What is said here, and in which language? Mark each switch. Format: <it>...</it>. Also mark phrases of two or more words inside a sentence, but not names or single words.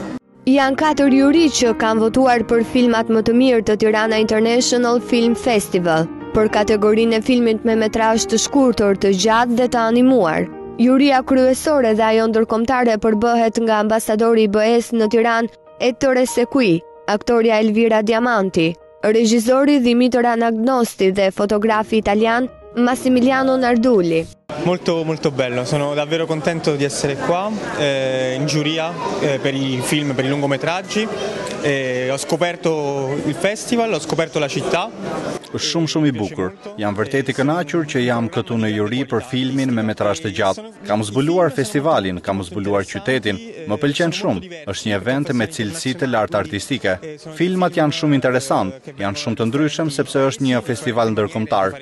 <sq>Janë 4 juri që kanë votuar për filmat më të mirë të Tirana International Film Festival, për kategorinë e filmit me metrazh të shkurtër, të gjatë dhe të animuar. Juria kryesore dhe ajo ndërkombëtare përbëhet nga ambasadori i BE-s në Tiranë, Ettore Sekui, aktoria Elvira Diamanti, regjizori Dimitër Anagnosti dhe fotografi italian Massimiliano Nardulli.</sq> <it>Molto bello, sono davvero contento di essere qua in giuria per i film, per i lungometraggi. Ho scoperto il festival, ho scoperto la città.</it> <sq>Është shumë i bukur. Jam vërtet i kënaqur që jam këtu në juri për filmin me metrazh të gjatë. Kam zbuluar festivalin, kam zbuluar qytetin. Më pëlqen shumë. Është një event me cilësi të lartë artistike. Filmat janë shumë interesant, janë shumë të ndryshëm sepse është një festival ndërkombëtar.</sq>